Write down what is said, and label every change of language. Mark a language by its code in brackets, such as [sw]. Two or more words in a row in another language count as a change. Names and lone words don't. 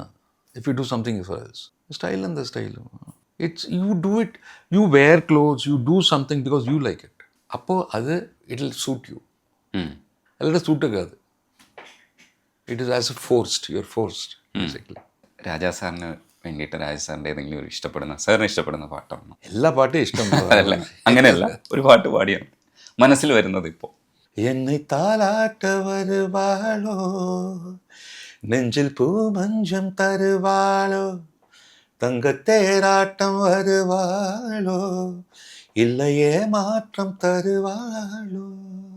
[en] If you do something for others, style and the style. It's you do it. You wear clothes. You do something because you like it. [ta] அப்போ அது [en] it'll suit you. [ta] அல்லாட சூட் ஆகாது. [en] It is as if forced. You're forced basically. [ml] രാജാ സാറിന് വേണ്ടിയിട്ട് രാജാ സാറിൻ്റെ ഏതെങ്കിലും ഒരു സാറിന് ഇഷ്ടപ്പെടുന്ന പാട്ടാണ്? എല്ലാ പാട്ടും ഇഷ്ടം. അതല്ല, അങ്ങനെയല്ല, ഒരു പാട്ട് പാടിയാണ് മനസ്സിൽ വരുന്നത് ഇപ്പോൾ. [ta] என்னை தாலாட்ட வருவாளோ, நெஞ்சில் பூ மஞ்சம் தருவாளோ, தங்கத்தேராட்டம் வருவாளோ, இல்லையே மாற்றம் தருவாளோ.